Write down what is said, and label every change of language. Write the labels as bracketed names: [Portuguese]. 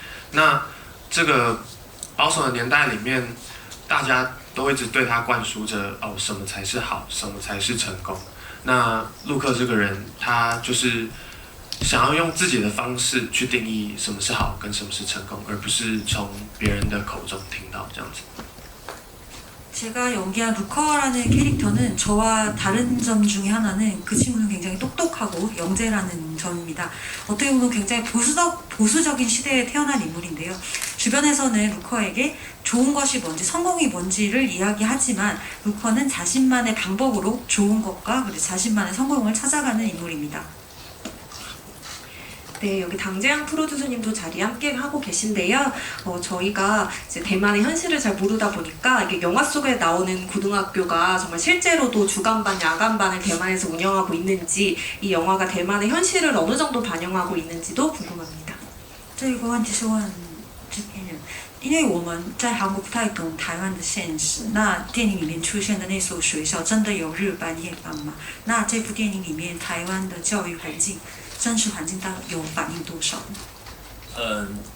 [Chinese] 那这个保守的年代里面，大家都一直对他灌输着哦，什么才是好，什么才是成功。那陆克这个人，他就是想要用自己的方式去定义什么是好跟什么是成功，而不是从别人的口中听到这样子。 [Korean] 제가 연기한 루커라는 캐릭터는 저와 다른 점 중에 하나는 그 친구는 굉장히 똑똑하고 영재라는 점입니다. 어떻게 보면 굉장히 보수적인 시대에 태어난 인물인데요. 주변에서는 루커에게 좋은 것이 뭔지 성공이 뭔지를 이야기하지만 루커는 자신만의 방법으로 좋은 것과 그리고 자신만의 성공을 찾아가는 인물입니다. 네, 여기 당재양 프로듀서님도 자리에 함께 하고 계신데요. 저희가 이제 대만의 현실을 잘 모르다 보니까 이게 영화 속에 나오는 고등학교가 정말 실제로도 주간반, 야간반을 대만에서 운영하고 있는지 이 영화가 대만의 현실을 어느 정도 반영하고 있는지도 궁금합니다. [Chinese] 这个问题是问制片人，因为我们在韩国不太懂台湾的现实，那电影里面出现的那所学校真的有日班夜班吗？那这部电影里面台湾的教育环境、真实环境大概有反映多少呢？